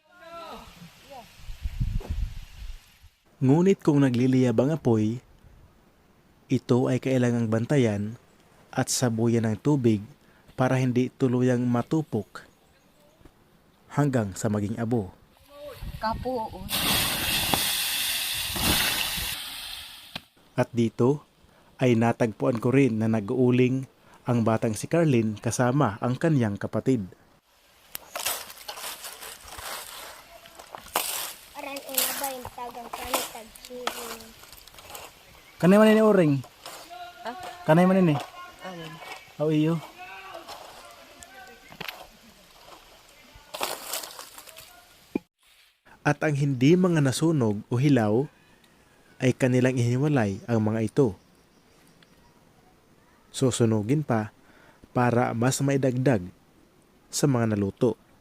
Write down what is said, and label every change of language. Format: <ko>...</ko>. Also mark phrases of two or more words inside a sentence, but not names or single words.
<tl>Ngunit kung nagliliyab ang apoy, ito ay kailangang bantayan at sabuyan ng tubig para hindi tuluyang matupok hanggang sa maging abo. Kapo. At dito ay natagpuan ko rin na nag-uuling ang batang si Carlin kasama ang kanyang kapatid.</tl> <war>Kanay man ini oring? Kanay man ini? Aw iyo.</war> <tl>At ang hindi mga nasunog o hilaw ay kanilang ihiniwalay ang mga ito. Susunugin pa para mas maidagdag sa mga naluto.</tl>